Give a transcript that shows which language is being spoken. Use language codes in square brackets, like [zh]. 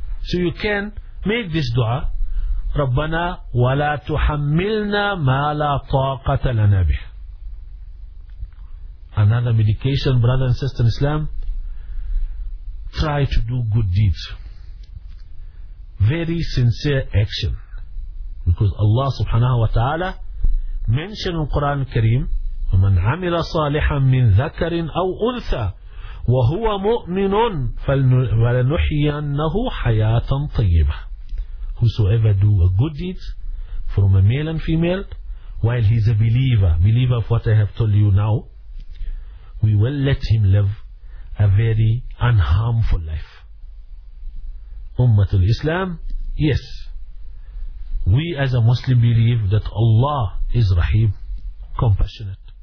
[en] So you can make this dua, [ar] Rabbana wala tuhammilna ma la taqata lana bih. [en] Another medication, brother and sister in Islam, try to do good deeds. Very sincere action. Because Allah subhanahu wa ta'ala mentioned in Quran al-Kareem, [ar] وَمَنْ عَمِلَ صَالِحًا مِنْ ذَكَرٍ أَوْ أُنْثَى وَهُوَ مُؤْمِنٌ فَلَنُحْيِيَنَّهُ حَيَاةً طَيِّبَةً. [en] Whosoever do a good deed from a male and female while he's a believer of what I have told you now, we will let him live a very unharmful life. Ummatul Islam, yes, we as a Muslim believe that Allah is Rahim, compassionate.